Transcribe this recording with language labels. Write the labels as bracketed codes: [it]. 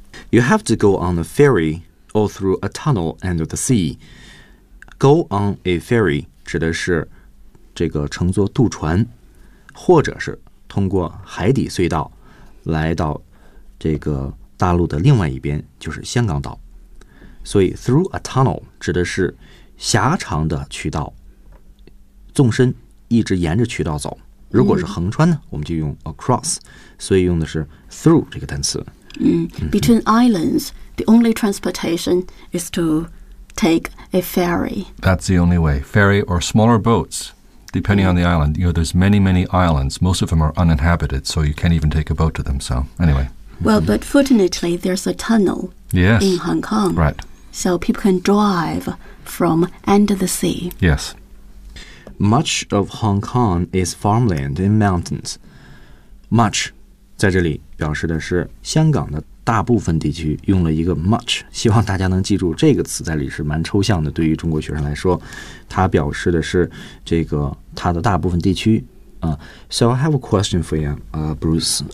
[en] You have to go on a ferry or through a tunnel under the sea. Go on a ferry [zh] 指的是。这个乘坐渡船，或者是通过海底隧道来到这个大陆的另外一边，就是香港岛。所以 [en] through a tunnel [zh] 指的是狭长的渠道，纵深一直沿着渠道走。如果是横穿呢，我们就用 across， 所以用的是 through 这个单词。 [en] Between islands, the only transportation is to take a ferry. That's the only way. Ferry or smaller boats. Depending on the island, you know, there's many, many islands. Most of them are uninhabited, so you can't even take a boat to them. So, anyway. Well, but fortunately, there's a tunnel in Hong Kong. Right. So people can drive from under the sea. Yes. Much of Hong Kong is farmland and mountains. [zh] Much 在这里表示的是香港的大部分地区，用了一个 much， 希望大家能记住这个词，在里是蛮抽象的，对于中国学生来说，它表示的是这个它的大部分地区啊。 [en] So I have a question for you, Bruce.